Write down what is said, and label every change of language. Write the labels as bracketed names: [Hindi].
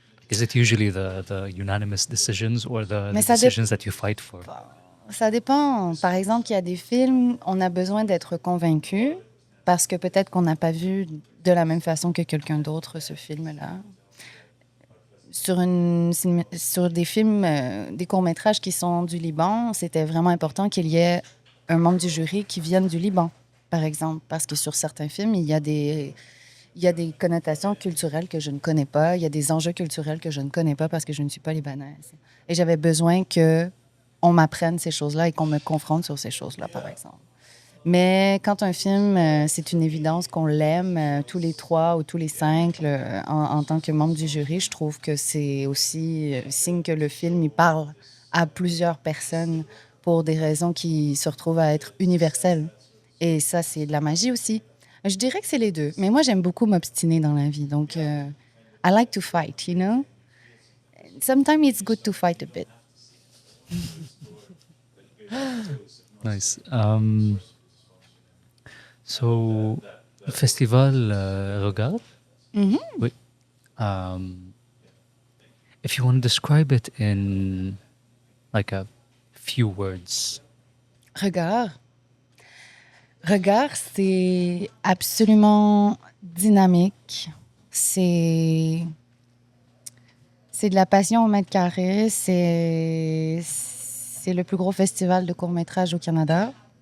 [English] Is it usually the unanimous decisions or the [French] Mais ça [English] decisions that you fight for? [French] Ça dépend. Par exemple, il y a des films, on a besoin d'être convaincu parce que peut-être qu'on n'a pas vu de la même façon que quelqu'un d'autre ce film-là. Sur des films, des courts-métrages qui sont du Liban, c'était vraiment important qu'il y ait un membre du jury qui vienne du Liban, par exemple. Parce que sur certains films, il y a des connotations culturelles que je ne connais pas. Il y a des enjeux culturels que je ne connais pas parce que je ne suis pas libanaise. Et j'avais besoin qu'on m'apprenne ces choses-là et qu'on me confronte sur ces choses-là, par exemple. Mais quand un film, c'est une évidence qu'on l'aime, tous les trois ou tous les cinq, en tant que membre du jury, je trouve que c'est aussi signe que le film, il parle à plusieurs personnes pour des raisons qui se retrouvent à être universelles. Et ça, c'est de la magie aussi. Je dirais que c'est les deux. Mais moi, j'aime beaucoup m'obstiner dans la vie. [English] Donc, I like to fight, you know? Sometimes it's good to fight a bit. Nice. So, Festival Regard? Mhm. [French] Oui. [English] Um, if you want to describe it in like a few words. [French] Regard. Regard, c'est absolument dynamique. C'est c'est de la passion au mètre carré. C'est le plus gros festival de court-métrage au Canada.